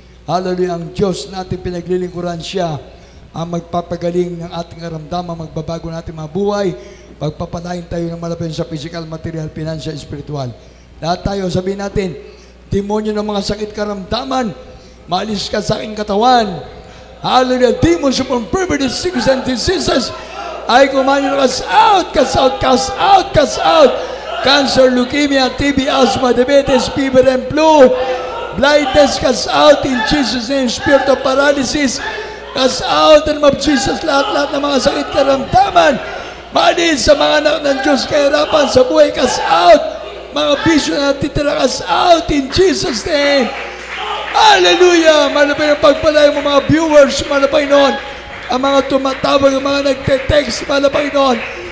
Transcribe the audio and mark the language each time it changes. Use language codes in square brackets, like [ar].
[tl] Hallelujah, ang Diyos na ating pinaglilingkuran siya, ang magpapagaling ng ating karamdaman, magbabago ng ating mga buhay, pagpapalain tayo ng malapit sa [en] physical, material, financial, spiritual. [tl] Lahat tayo, sabihin natin, demonyo ng mga sakit karamdaman, maalis ka sa aking katawan. [en] Hallelujah, demons from perverted sickness and diseases, I command you to cast out, cast out, cast out, cast out. Cancer, leukemia, TB, asthma, diabetes, fever, and flu. Blindness, cast out in Jesus' name. Spirit of paralysis, cast out in the name of Jesus. [tl] Lahat-lahat ng mga sakit karamdaman, maalis sa mga anak ng Diyos, kahirapan sa buhay, [en] cast out. [tl] Mga bisyo na titira, [en] cast out in Jesus' name. Hallelujah! [tl] Malapay ang pagpalay mo mga viewers, malapay noon. Ang mga tumatawag, ang mga nagte-text, malapay noon.